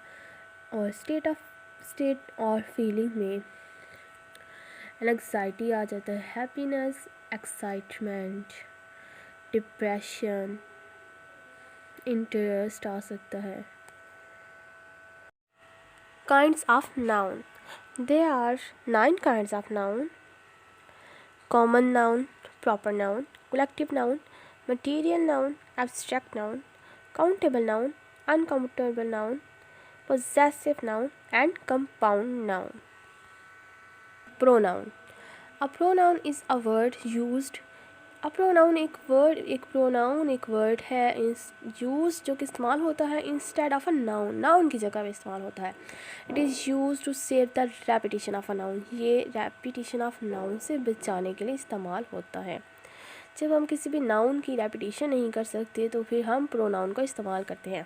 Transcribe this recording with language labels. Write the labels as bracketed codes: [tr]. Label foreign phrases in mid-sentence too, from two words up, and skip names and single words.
[hi] और स्टेट और फीलिंग में एंग्जाइटी आ जाता है, [en] happiness, excitement, depression, interest [hi] आ सकता है। [en] kinds of noun, there are 9 kinds of noun. common noun, proper noun, collective noun, material noun, abstract noun, countable noun, uncountable noun, possessive noun and compound noun. Pronoun. A pronoun is a word used. A pronoun [hi] एक वर्ड है यूज जो कि इस्तेमाल होता है [en] instead of a noun, [hi] नाउन की जगह पे इस्तेमाल होता है। [en] it is used to save the repetition of a noun, [hi] ये [en] repetition of noun [hi] से बचाने के लिए इस्तेमाल होता है। जब हम किसी भी नाउन की रेपिटेशन नहीं कर सकते तो फिर हम प्रोनाउन का इस्तेमाल करते हैं।